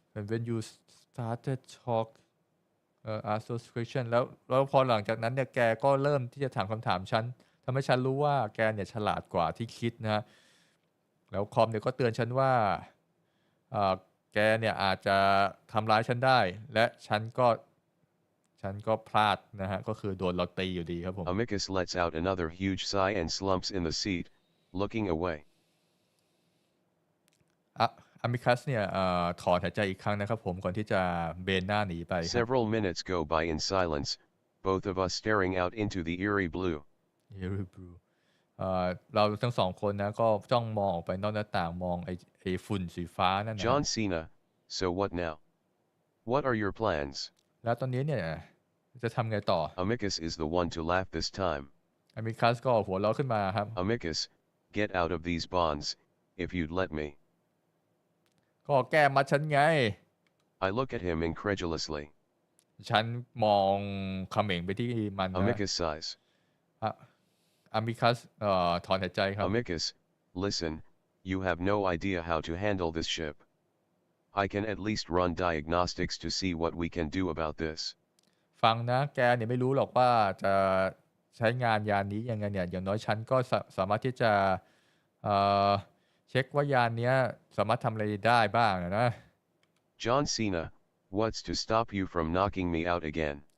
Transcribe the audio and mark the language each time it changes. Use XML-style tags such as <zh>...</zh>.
<en>when you started talk ask those question</en> <th>แล้วพอหลังจากนั้นเนี่ยแกก็เริ่มที่จะถามคำถามฉันทำให้ฉันรู้ว่าแกเนี่ยฉลาดกว่าที่คิดนะฮะแล้วคอมเนี่ยก็เตือนฉันว่าแกเนี่ยอาจจะทำร้ายฉันได้และฉันก็พลาดนะฮะก็คือโดนเราตีอยู่ดีครับผม</th> <en>Amicus lets out another huge sigh and slumps in the seat, looking away.</en> <th>อามิคัสเนี่ยถอนหายใจอีกครั้งนะครับผมก่อนที่จะเบนหน้าหนีไป</th> <en>Several minutes go by in silence, both of us staring out into the eerie blue. Eerie blue</en> <th>เราทั้งสองคนนะก็จ้องมองออกไปนอกหน้าต่างมองไอ้ฝุ่นสีฟ้านั่นนะ</th> <en>John Cena, so what now? What are your plans?</en> <th>แล้วตอนนี้เนี่ยจะทำไงต่อ</th> <en>Amicus is the one to laugh this time.</en> <th>อามิคัสก็หัวเราะขึ้นมาครับ</th> <en>Amicus, get out of these bonds, if you'd let me.</en> <th>ก็แก้มัดฉันไง</th> <en>I look at him incredulously.</en> <th>ฉันมองเขม่งไปที่มันนะ</th> <en>Amicus sighs.</en> <th>อามิคัสถอนหายใจครับ</th> <en>Amicus, listen, you have no idea how to handle this ship. I can at least run diagnostics to see what we can do about this.</en> <th>ฟังนะแกเนี่ยไม่รู้หรอกว่าจะใช้งานยานนี้ยังไงเนี่ยอย่างน้อยฉันก็สามารถที่จะเช็คว่ายานนี้สามารถทำอะไรได้บ้างนะ</th> <en>John Cena, what's to stop you from knocking me out again?</en>